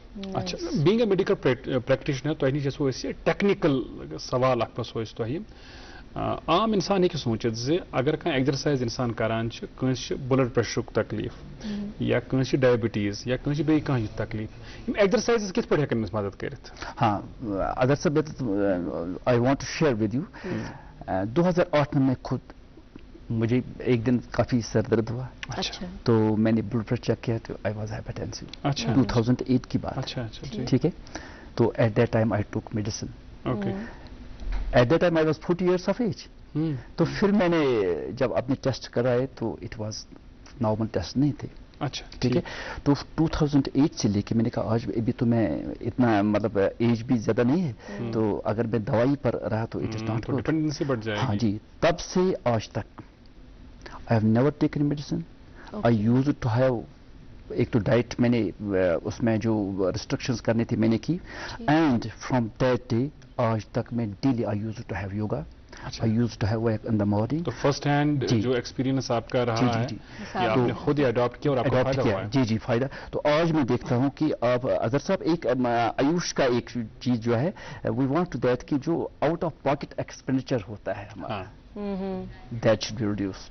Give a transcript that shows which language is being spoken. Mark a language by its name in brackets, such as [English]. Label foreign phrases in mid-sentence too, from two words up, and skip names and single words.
[Kashmiri] अच्छा, [English] being a medical practitioner [Kashmiri] तो जैसो टेक्निकल सवाल तो आम इंसान हे सोचित जे अगर कह एक्सरसाइज इंसान करान [English] blood pressure [Kashmiri] तकलीफ या डायबिटीज या बे तकलीफ, एक्सरसाइज कित पे हेकन मदद करित? [Hindi] हाँ, अगर सब [English] I want to share with you, [Hindi] 2008 में मैं खुद, मुझे एक दिन काफी सर दर्द हुआ। अच्छा, तो मैंने [English] blood pressure [Hindi] चेक किया तो [English] I was hypertensive. [Hindi] अच्छा, 2008 की बात। अच्छा, ठीक है। [English] तो at that time I took medicine। [Hindi] ओके, [English] at that time I was 40 years of age। [Hindi] तो फिर मैंने जब अपने टेस्ट कराए तो [English] it was normal test [Hindi] नहीं थे। अच्छा, ठीक है। तो 2008 से लेके मैंने कहा आज अभी तो मैं इतना मतलब एज भी ज्यादा नहीं है, तो अगर मैं दवाई पर रहा तो [English] it is not good, [Hindi] डिपेंडेंसी बढ़ जाएगी। हाँ जी, तब से आज तक [English] I have never taken medicine. I used to have [Hindi] एक तो डाइट मैंने उसमें जो रिस्ट्रिक्शंस करनी थी मैंने की, [English] and from that day [Hindi] आज तक मैं डेली [English] I used to have yoga, I used to have work in the morning. [Hindi] तो [English] first hand [Hindi] जो एक्सपीरियंस आपका रहा है कि आपने खुद ही अडॉप्ट किया और आपको फायदा हुआ है। जी फायदा। तो आज मैं देखता हूं कि आप अजहर साहब एक आयुष का एक चीज जो है [English] we want to that [Hindi] कि जो [English] out of pocket expenditure [Hindi] होता है हमारा [English] that should be reduced.